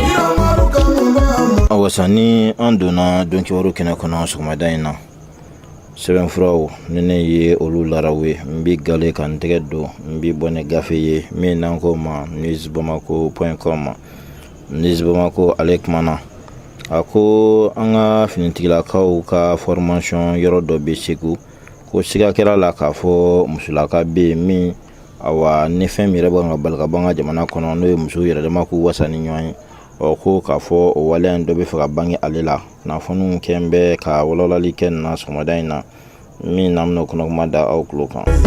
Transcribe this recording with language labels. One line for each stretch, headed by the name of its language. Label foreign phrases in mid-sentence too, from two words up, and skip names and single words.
Bambara: awasani andona donki waro kana kono so madaina sɛbɛn furaw ni ne ye olu laraw ye n bi gale kan tɛgɛ don n bi bɔ ni gafe ye min n'an ko ma newsbamako.com newsbamako ale kumana a ko an ka finitigilakaw ka formation yɔrɔ dɔ bɛ Segu ko siga kɛra la k'a fɔ musolaka bɛ yen min awa ni fɛn min yɛrɛ bɛ ka bali ka bɔ an ka jamana kɔnɔ n'o ye musow yɛrɛ dama k'u wasa ni ɲɔgɔn ye ko k'a fɔ o waleya in dɔ bɛ fɛ ka bange ale la kunnafoniw kɛn bɛ ka walawalali kɛ nin na sɔgɔmada in na min na bɛna kɔnɔkuma da aw tulo kan.